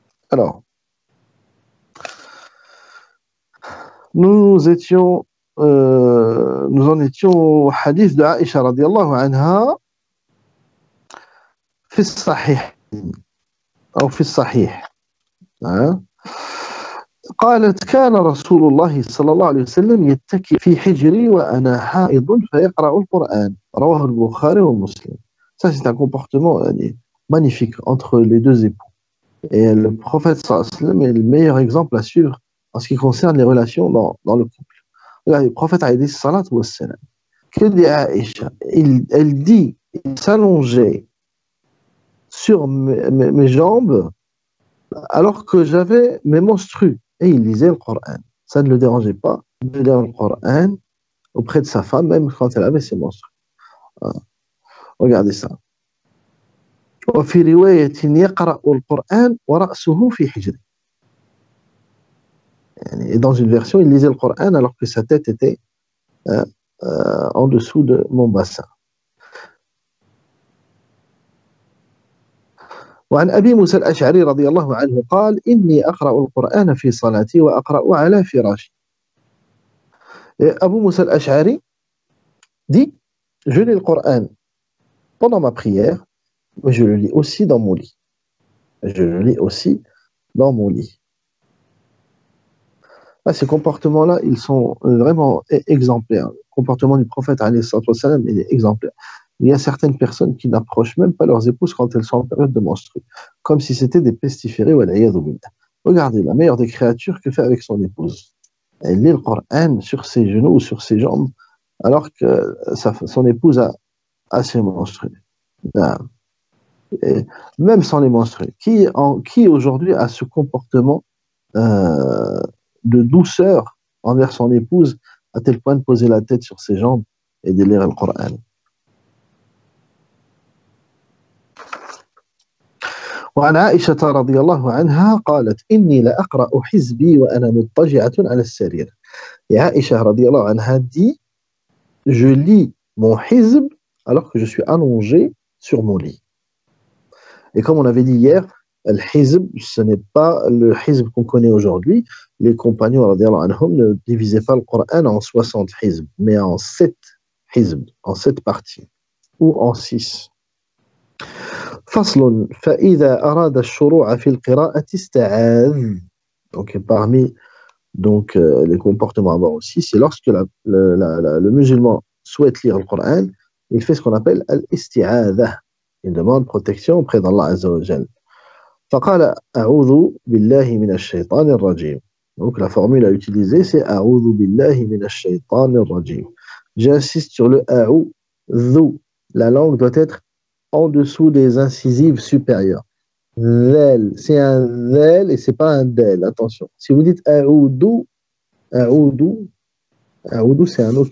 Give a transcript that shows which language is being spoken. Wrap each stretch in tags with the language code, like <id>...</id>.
<fr>Alors, nous en étions au hadith de Aïcha radiallahu anha</fr> <ar>في الصحيح أو في الصحيح. قالت كان رسول الله صلى الله عليه وسلم يتكي في حجري وأنا حائض فيقرأ القرآن رواه البخاري ومسلم.</ar> <fr>Ça c'est un comportement magnifique entre les deux époux. Et le prophète sallallahu alayhi wa sallam est le meilleur exemple à suivre en ce qui concerne les relations dans le couple. Regardez, le prophète alayhi salatu wa sallam, que dit Aïcha, elle dit, il s'allongeait sur mes jambes alors que j'avais mes menstrues et il lisait le Coran. Ça ne le dérangeait pas de lire le Coran auprès de sa femme, même quand elle avait ses menstrues. Regardez ça.</fr> <ar>وفي رواية يقرأ القرآن ورأسه في حجري.</ar> <fr>Et dans une version, il lisait le Coran alors que sa tête était en dessous de mon bassin.</fr> <ar>وعن أبي موسى الأشعري رضي الله عنه قال إني أقرأ القرآن في صلاتي وأقرأ على فراشي.</ar> <fr>Abu Musa al-Ash'ari dit, je lis le Coran pendant ma prière, mais je le lis aussi dans mon lit. Je le lis aussi dans mon lit. Ces comportements-là, ils sont vraiment exemplaires. Le comportement du prophète, alayhi salatu wa salam, il est exemplaire. Il y a certaines personnes qui n'approchent même pas leurs épouses quand elles sont en période de menstrues, comme si c'était des pestiférés. Regardez, la meilleure des créatures, que fait avec son épouse? Elle lit le Coran sur ses genoux ou sur ses jambes, alors que son épouse a ses menstrues. Et même sans les menstrues. Qui aujourd'hui a ce comportement de douceur envers son épouse, à tel point de poser la tête sur ses jambes et de lire le Coran?</fr> <ar>وعن عائشة رضي الله عنها قالت إني لأقرأ حزبي وأنا مضطجعة على السرير.</ar> <fr>Et Aïcha radiallahu anha dit, je lis mon hizb alors que je suis allongé sur mon lit. Et comme on avait dit hier, le hizb, ce n'est pas le hizb qu'on connaît aujourd'hui. Les compagnons radiallahu anhum ne divisaient pas le Coran en 60 hizb, mais en 7 hizb, en 7 parties, ou en 6.</fr> <ar>فصل فإذا أراد الشروع في القراءة استعاذ.</ar> <fr>Donc parmi les comportements à avoir aussi, c'est lorsque le musulman souhaite lire le Coran, il fait ce qu'on appelle al-isti'adha. Il demande protection auprès d'Allah Azza wa Jal.</fr> <ar>فقال أعوذ بالله من الشيطان الرجيم.</ar> <fr>Donc la formule à utiliser, c'est</fr> <ar>أعوذ بالله من الشيطان الرجيم.</ar> <fr>J'insiste sur le أعوذ. La langue doit être en dessous des incisives supérieures. Dhel, c'est un dhel et c'est pas un del. Attention. Si vous dites a'oudou, a'oudou, a'oudou, c'est un autre.</fr>